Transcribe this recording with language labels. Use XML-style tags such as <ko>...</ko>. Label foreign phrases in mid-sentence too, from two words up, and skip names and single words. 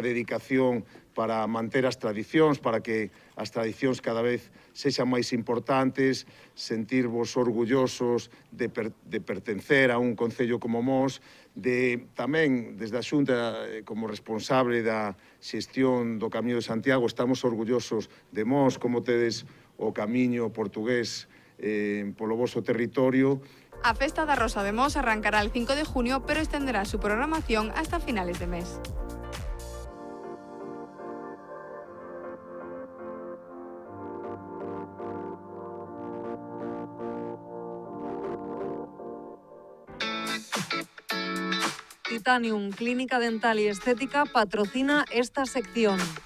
<gl>dedicación para manter as tradicións, para que as tradicións cada vez sexan máis importantes, sentirvos orgullosos de pertencer a un concello como Mos, de tamén, desde a Xunta, como responsable da xestión do Camiño de Santiago, estamos orgullosos de Mos, como tedes o camiño portugués polo voso territorio.</gl> <es>A Festa da Rosa de Mos arrancará el 5 de junio, pero extenderá su programación hasta finales de mes. Titanium, clínica dental y estética, patrocina esta sección.</es>